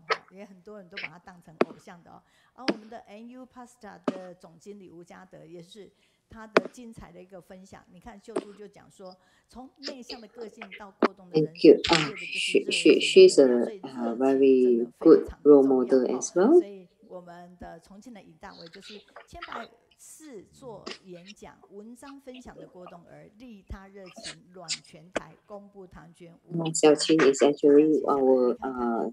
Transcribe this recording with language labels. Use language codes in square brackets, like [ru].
[zh] 也很多人都把他当成偶像的哦。而我们的 NU Pasta 的总经理吴家德也是他的精彩的一个分享。你看秀珠就讲说，从内向的个性到过动的人生。 [en] She's a very good role model as well. [zh] 所以我们的重庆的尹大伟就是千百次做演讲、文章分享的郭栋儿，利他热情，暖全台，公布唐娟。 [en] 小青 is actually our